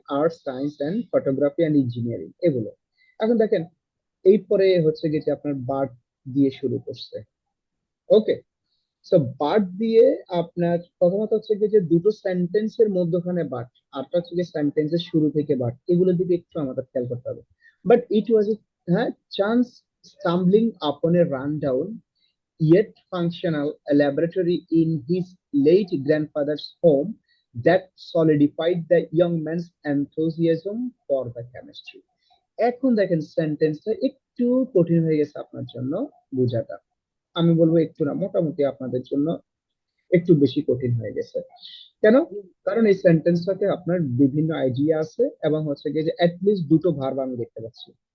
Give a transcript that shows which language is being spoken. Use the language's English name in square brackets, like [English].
[Bangla] Art, science and photography and engineering, এগুলো। এখন দেখেন এই পরে হচ্ছে গিয়ে যে আপনার বার্ড দিয়ে শুরু করছে। ওকে, সো বাট দিয়ে আপনার প্রথমত হচ্ছে কি যে দুটো সেন্টেন্সের মধ্যখানে বাট, আরটা হচ্ছে যে সেন্টেন্সের শুরু থেকে বাট, এগুলোর দিকে একটু আমাদের খেয়াল করতে হবে। [English] but it was a, [Bangla] হ্যাঁ, [English] Chance stumbling upon a run down yet functional laboratory in his late grandfather's home that solidified the young man's enthusiasm for the chemistry. [Bangla] এখন দেখেন সেন্টেন্সটা একটু কঠিন হয়ে গেছে আপনার জন্য বোঝাটা। আমি বলবো একটু না, মোটামুটি আপনাদের জন্য একটু বেশি কঠিন হয়ে গেছে। কেন? কারণ এই সেন্টেন্সটাতে আপনার বিভিন্ন আইডিয়া আছে, এবং হচ্ছে গিয়ে যে অ্যাটলিস্ট দুটো ভার্ব আমি দেখতে পাচ্ছি।